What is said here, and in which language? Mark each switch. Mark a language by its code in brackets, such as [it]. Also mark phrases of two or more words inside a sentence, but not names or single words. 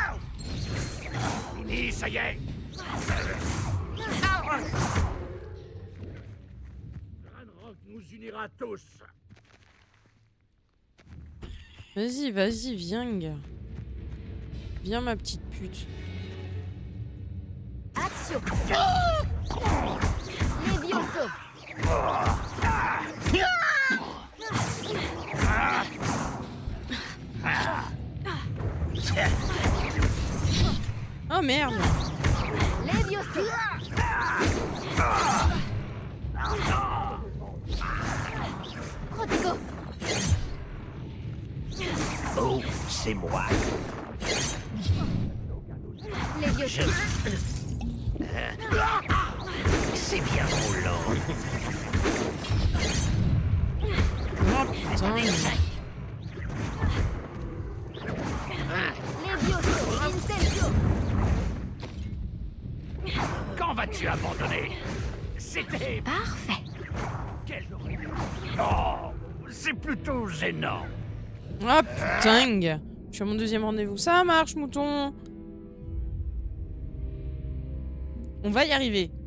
[fr] Fini, ça y est. Ranrock nous unira tous. Vas-y, vas-y, viens. Viens, ma petite pute. Accio! Levioso! Oh merde! Levioso! Protego! Oh, c'est moi. Levioso! C'est bien roulant. Oh putain! Levioso! Incendio! Quand vas-tu abandonner? C'était... Parfait! Quel... Oh, c'est plutôt gênant. Ah putain! Je suis à mon deuxième rendez-vous. Ça marche, mouton! On va y arriver.